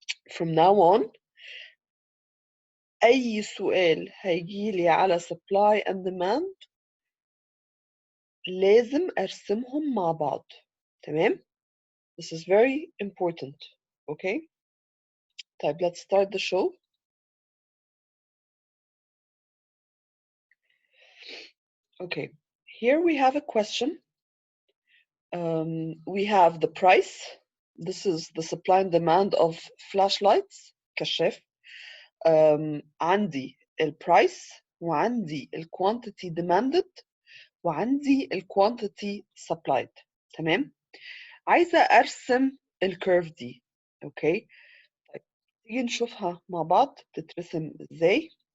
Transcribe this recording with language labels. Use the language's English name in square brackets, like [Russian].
[English] From now on [Arabic] أي سؤال هيجيلي على [English] supply and demand [Arabic] لازم أرسمهم مع بعض. [English] تمام؟ This is very important. Okay? طيب let's start the show. Okay, here we have a question. We have the price. This is the supply and demand of flashlights, كشاف. [Arabic] عندي البرايس وعندي [English] quantity demanded [Arabic] وعندي [English] quantity supplied. [Arabic] تمام؟ عايزة أرسم الكيرف دي. اوكي؟ طيب تيجي نشوفها مع بعض تترسم ازاي.